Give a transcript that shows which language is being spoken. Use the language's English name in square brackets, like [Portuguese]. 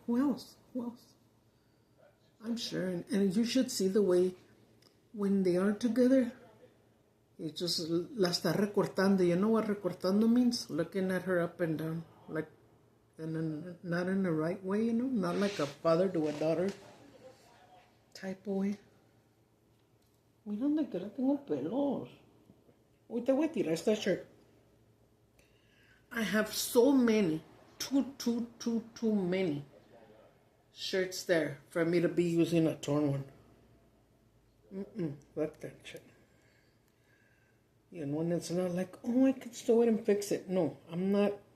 [English] Who else? Who else? I'm sure. And you should see the way when they are together, he just [Spanish] la está recortando. [English] You know what recortando means? Looking at her up and down. Like, not in the right way, you know? Not like a father to a daughter type of way. [Spanish] Mira donde que la tengo pelos. Uy, te voy a tirar esta shirt. [English] I have so many, too many shirts there for me to be using a torn one. Fuck that shit. You know, and it's not like, oh, I could sew it and fix it. No, I'm not.